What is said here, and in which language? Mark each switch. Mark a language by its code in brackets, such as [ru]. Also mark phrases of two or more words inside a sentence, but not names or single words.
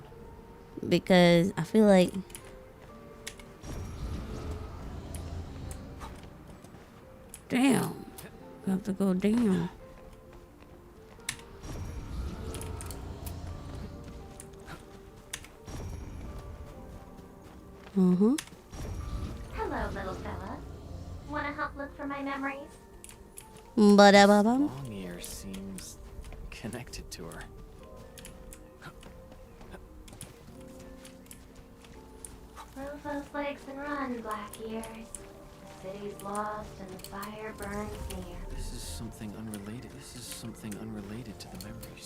[en] Because I feel like damn. I have to go down. Hello, little fella. Wanna help look for my memories? Ba-da-ba-bum. Long ear seems connected to her. Move those legs and run, black ears. city's lost and the fire burns near. This is something unrelated. This is something unrelated to the memories.